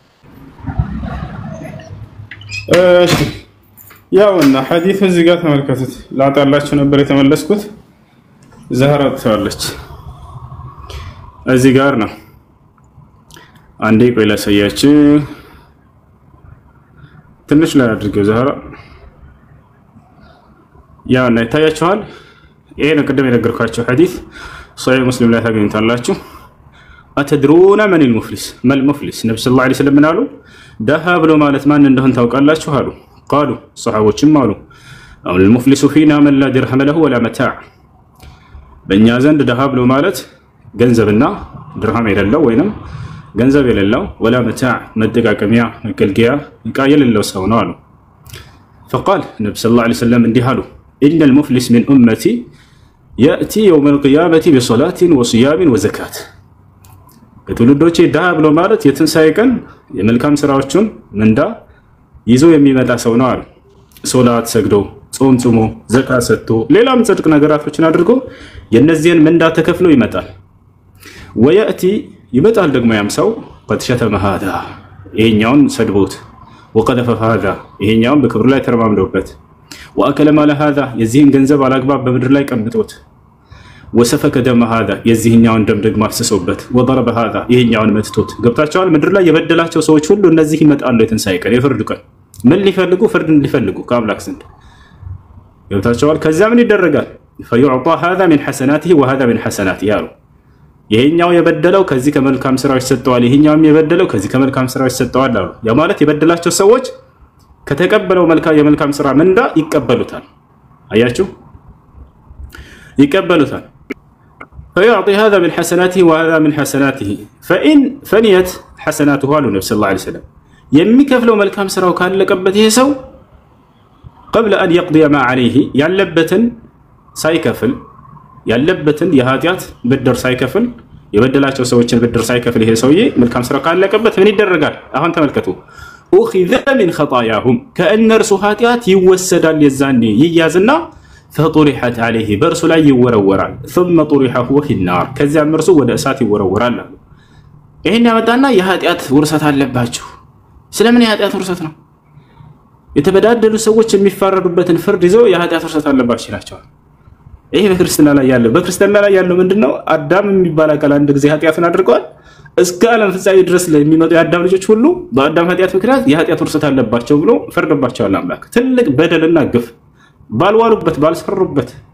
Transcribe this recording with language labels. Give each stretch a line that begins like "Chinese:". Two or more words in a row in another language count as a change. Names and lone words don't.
Amharic: እሺ ያውና ሐዲስ እዚህ ጋር ተመልከቱት። ላጣላችሁ ነበር የተመለስኩት። ዛህራ ትላለች እዚህ ጋር ነው። አንዴ ቆይ ላሳያችሁ። ትንሽ ላይ አድርገው ዛህራ ያው እና ይታያችኋል። ይሄ ነው ቅድም የነገርኳችሁ ሐዲስ ሶሒህ ሙስሊም ላይ ታገኙታላችሁ።
Arabic: أتدرون من المفلس ما المفلس
Amharic: ነብዩ
Arabic: صلى الله عليه وسلم
Amharic: አሉ ደሃ ብሎ ማለት ማን እንደሆነ ታውቃላችሁ አሉ። ቃሉ ሰሃቦችም አሉ
Arabic: المفلس فينا من لا درهم له ولا متاع
Amharic: በእኛ ዘንድ ደሃ ብሎ ማለት ገንዘብና ድርሃም የሌለው ወይንም ገንዘብ የሌለው
Arabic: ولا متاع
Amharic: መጠቃቀሚያ መገልገያ ዕቃ የሌለው ሰው ነው አሉ። فقال ነብዩ
Arabic: صلى الله عليه وسلم
Amharic: እንዲህ አሉ إن
Arabic: المفلس من أمتي يأتي يوم القيامة بصلاة وصيام وزكاة
Amharic: ከትውልዶቼ ደሃ ብሎ ማለት የትንሣኤ ቀን የመልካም ስራዎችን ምንዳ ይዞ የሚመጣ ሰው ነው አሉ። ሶላት ሰግዶ ጾም ጾሞ ዘካ ሰጥቶ ሌላም ጽድቅ ነገራቶችን አድርጎ የነዚህን ምንዳ ተከፍሎ ይመጣል። ወያቲ ይመጣል ደግሞ ያም ሰው
Arabic: قد شتم هذا
Amharic: ይሄኛውን ሰድቦት
Arabic: وقذف هذا
Amharic: ይሄኛውን በክብር ላይ ተረማምዶበት
Arabic: واكل مال هذا
Amharic: የዚህን ገንዘብ አላግባብ በምድር ላይ ቀምጦት
Arabic: وسفك دم هذا
Amharic: የዚህኛውን ደም ደግሞ አፍስሶበት
Arabic: وضرب هذا
Amharic: ይሄኛውን መትቶት ገብታቸዋል። ምድር ላይ የበደላቸው ሰዎች ሁሉ እነዚህ ይመጣሉ የትንሳኤ ቀን የፍርድ ቀን ምን ሊፈልጉ ፍርድን ሊፈልጉ ከአምላክ ዘንድ ገብታቸዋል። ከዛ ምን ይደረጋል?
Arabic: فيعطى هذا من حسناته وهذا من حسناته
Amharic: ያሉ ይሄኛው የበደለው ከዚህ ከመልካም ስራዎች ሰጠዋል፣ ይሄኛውም የበደለው ከዚህ ከመልካም ስራዎች ሰጠዋል አሉ። ያ ማለት የበደላቸው ሰዎች ከተቀበለው የመልካም ስራ ምንዳ ይቀበሉታል። አያችሁ ይቀበሉታል።
Arabic: فيعطي هذا من حسناته وهذا من حسناته فإن فنيت حسناته قالوا النبي صلى الله عليه وسلم
Amharic: የሚከፍለው መልካም ስራው ካለቀበት ይሄ ሰው
Arabic: قبل أن يقضي ما عليه
Amharic: ያለበትን ሳይከፍል ያለበትን የኃጢአት ብድር ሳይከፍል የበደላቸው ሰዎችን ብድር ሳይከፍል ይሄ ሰውዬ መልካም ስራ ካለቀበት ምን ይደረጋል? አሁን ተመልከቱ።
Arabic: أخذ من خطاياهم
Amharic: كأنرሱ ኃጢአት ይወሰዳል የዛኔ ይያዝና
Arabic: فطرحت عليه
Amharic: برسو ላይ ይወረወራል
Arabic: ثم طرح هو في النار
Amharic: ከዚያም እርሱ ወደ እሳት ይወረወራል። ይሄን ያመጣና የኃጢአት ውርሰት አለባችሁ። ስለምን የኃጢአት ውርሰት ነው? የተበዳደሉ ሰዎች የሚፋረዱበትን ፍርድ ይዘው የኃጢአት ውርሰት አለባችሁ ይላቸዋል። ይሄ በክርስቲያና ላይ ያለው ምንድነው? አዳም የሚባል አካል አንድ ጊዜ ኃጢአትን አድርገዋል። እስከ ዓለም ፍጻሜ ድረስ ለሚመጡ የአዳም ልጆች ሁሉ በአዳም ኃጢአት ምክንያት የኃጢአት ውርሰት አለባቸው ብሎ ፈርዶባቸዋል አምላክ። ትልቅ በደልና ግፍ ባልዋሉበት ባልሰሩበት